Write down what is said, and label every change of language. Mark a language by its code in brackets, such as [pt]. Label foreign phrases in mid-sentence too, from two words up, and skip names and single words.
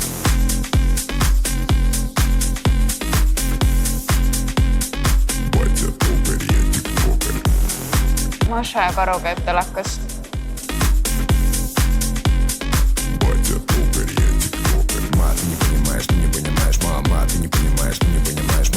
[ru] Батя токарь, я тиктокарь. [et] Маша ja Karu käib telekas. [ru] Батя токарь, я тиктокарь. Ма, ты не понимаешь, мама, ты не понимаешь, ты не понимаешь.